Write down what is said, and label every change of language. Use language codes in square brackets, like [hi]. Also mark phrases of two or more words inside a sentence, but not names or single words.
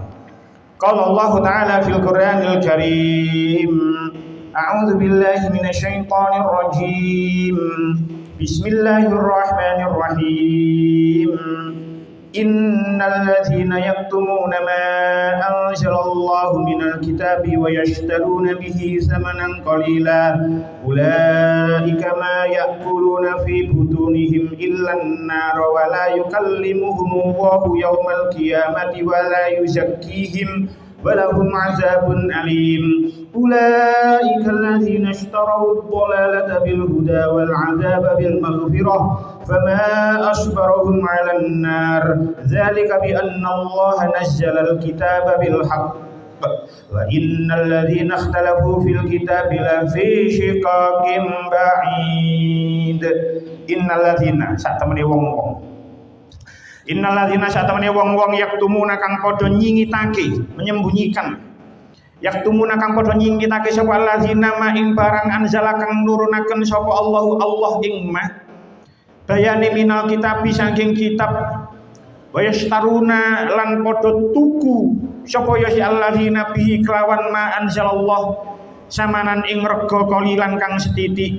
[ar] قال الله تعالى في القرآن الكريم. أعوذ بالله من الشيطان الرجيم. بسم الله الرحمن الرحيم. إن الذين يكتمون ما أنزل الله من الكتاب ويشترون به ثمنا قليلا أولئك ما يأكلون في بطونهم إلا النار ولا يكلمهم الله يوم القيامة ولا يزكيهم ولهم عذاب أليم. أولئك الذين اشتروا الضلالة بالهدى والعذاب بالمغفرة فما أصبرهم على النار ذلك بأن الله نزل الكتاب بالحق وإن الذين اختلفوا في الكتاب لفي شقاق بعيد. إن الذين [jv] satemene wong-wong satemene wong-wong yaktumuna kang padha nyingitake menyembunyikan yaktumuna kang padha nyingitake sapa alladzina ma ing barang anzala kang nurunaken sapa Allah ing ma bayane [ar] من الكتاب [jv] saking kitab [ar] ويشترون [jv] lan padha tuku sapa ya si [ar] الذين به [jv] kelawan [ar] ما أنزل الله ثمنا [jv] ing rega kalilan kang setitik.